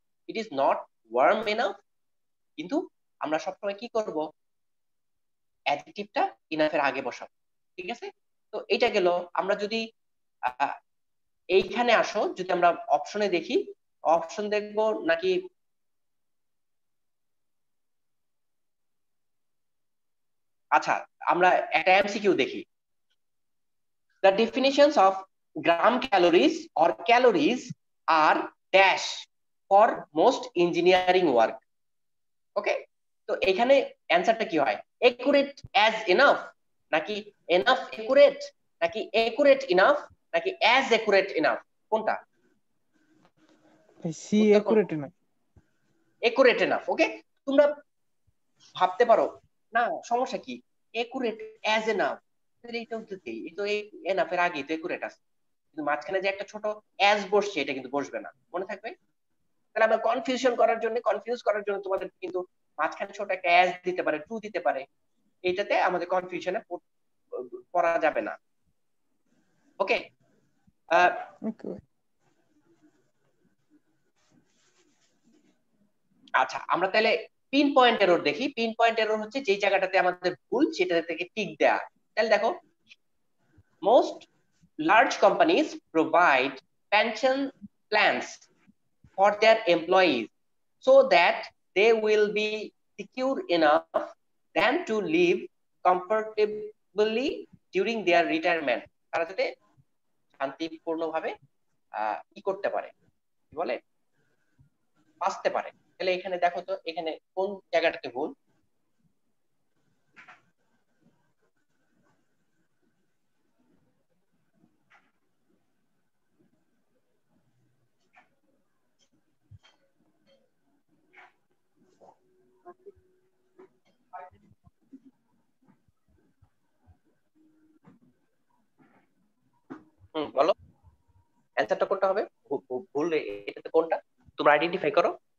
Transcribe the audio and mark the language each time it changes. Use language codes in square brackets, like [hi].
[en] it is not warm enough, [bn] কিন্তু আমরা সবসময় কি করব, অ্যাডজেক্টিভটা ইনাফের আগে বসাবো, ঠিক আছে। তো এটা গেল। আমরা যদি এইখানে আসো, যদি আমরা অপশনে দেখি, অপশন দেখবো নাকি, আচ্ছা আমরা একটা এমসিকিউ দেখি। [en] The definitions of gram calories or calories are dash for most engineering work. [bn] ওকে, তো এখানে অ্যান্সারটা কি হয়, [en] accurate as enough [bn] নাকি [en] enough accurate [bn] নাকি [en] accurate enough [bn] নাকি [en] as accurate enough, [bn] কোনটা? [en] See accurate না, accurate enough, okay. [bn] তোমরা ভাবতে পারো না সমস্যা কি, [en] accurate as enough, [bn] এইটাও তো এই তো enough এর আগে তো accurate আছে, কিন্তু মাঝখানে যে একটা ছোট as বসছে এটা কিন্তু বসবে না, মনে থাকবে। তাহলে আমরা কনফিউজ করার জন্য তোমাদের কিন্তু মাঝখানে ছোট একটা as দিতে পারে, টু দিতে পারে, এইটাতে আমাদের কনফিউশনে পড়া যাবে না, ওকে। আচ্ছা আমরা তাহলে পিন পয়েন্ট এরর দেখি। পিন পয়েন্ট এরর হচ্ছে যেই জায়গাটাতে আমাদের ভুল সেটা থেকে টিক দেয়া। তাহলে দেখো [en] most large companies provide pension plans for their employees so that they will be secure enough than to live comfortably during their retirement, [bn] তারা যাতে শান্তিপূর্ণভাবে কি করতে পারে, কি বলে, বাঁচতে পারে। তাহলে এখানে দেখো তো এখানে কোন জায়গাটাতে ভুল, বলো অ্যান্সারটা কোনটা হবে, ভুল এটাতে কোনটা, তোমরা আইডেন্টিফাই করো।